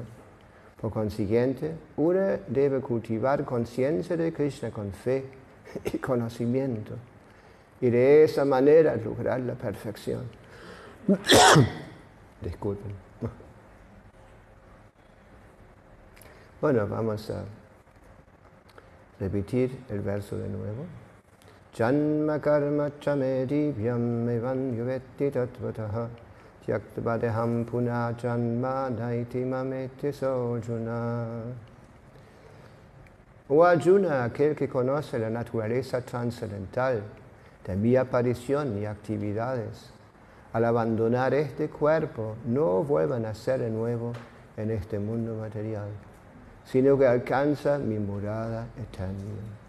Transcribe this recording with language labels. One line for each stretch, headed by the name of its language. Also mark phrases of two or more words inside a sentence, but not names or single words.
Spanish: Por consiguiente, uno debe cultivar conciencia de Krishna con fe y conocimiento, y de esa manera lograr la perfección. Disculpen. Bueno, vamos a repetir el verso de nuevo.
Sanskrit: Janma karma chame divyam evan yuvetti tattvataha tyaktavadeham punah janma naiti mameti sojuna.
Spanish: O Arjuna, aquel que conoce la naturaleza trascendental de mi aparición y actividades, al abandonar este cuerpo no vuelve a nacer de nuevo en este mundo material, sino que alcanza mi morada eterna.